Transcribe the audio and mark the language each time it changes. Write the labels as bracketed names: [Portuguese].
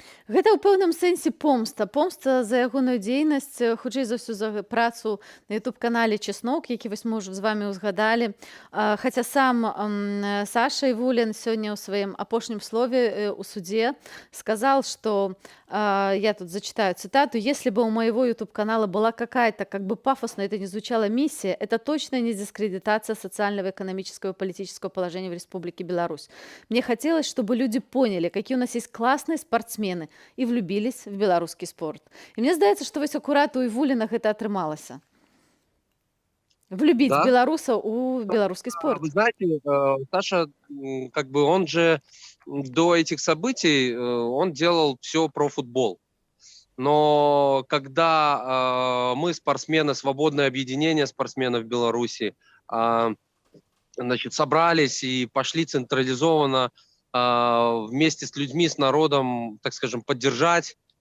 [Belarusian] Гэта ў пэўным сэнсе помста за ягоную дзейнасць, хутчэй за ўсё за працу на YouTube-канале Чеснок, які вось мы ўжо з вамі ўзгадалі. Хаця сам Саша Івулін сёння ў сваім апошнім слове ў судзе [Russian] сказал, что, я тут зачитаю цитату: «Если бы у моего YouTube-канала была какая-то, как бы пафосно это ни звучала, миссия, это точно не дискредитация социального, экономического и политического положения в Республике Беларусь. Мне хотелось, чтобы люди поняли, какие у нас есть классные спортсмены, и влюбились в беларускі спорт». [Belarusian] І мне здаецца, што вось акурат у Івуліна гэта атрымалася. Влюбіць [Russian] Да. [Belarusian] беларусаў у беларускі спорт. [Russian] Вы знаете, Саша, как бы он же до этих событий, он делал все про футбол. Но когда мы, спортсмены, свободное объединение спортсменов Беларуси, значит, собрались и пошли централизованно вместе с людьми, с народом, так скажем, поддержать